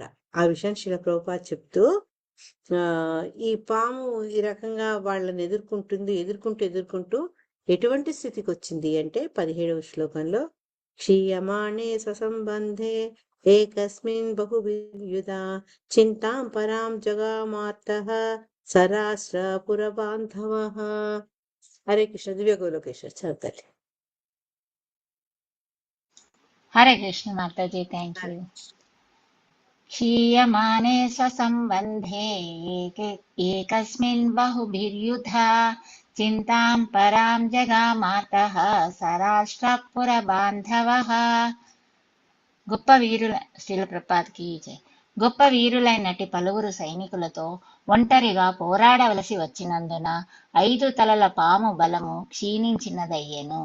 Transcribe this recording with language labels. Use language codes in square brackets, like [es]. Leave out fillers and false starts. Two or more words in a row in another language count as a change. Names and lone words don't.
[te] ఆ విషయం శ్రీల ప్రభుపాద చెప్తూ ఈ పాము ఈ రకంగా వాళ్ళని ఎదుర్కొంటూ ఎటువంటి స్థితికి వచ్చింది అంటే 17వ శ్లోకంలో [sa] క్షీయమాణే స్వసంబంధే ఏకస్మిన్ బహువియుధ చింతాం పరాం జగామార్తః సరాస్ర పురబాంధవః. హరే కృష్ణ. [te] దివ్య గోలోకేశ్వర్ చదువుతారు. [sa] హరే కృష్ణ [te] మాతాజీ, [en] thank you. [sa] क्षीयमाणे स्वसम्बन्धे एकस्मिन् बहुभिर्युधा चिन्तां परां जगामातः సరాష్ట్రపురబాంధవః. [te] గొప్ప వీరుల శ్రీల ప్రభుపాదకి జై. గొప్ప వీరులైనటి పలువురు సైనికులతో ఒంటరిగా పోరాడవలసి వచ్చినందున 5 తలల పాము బలము క్షీణించినదయ్యెను.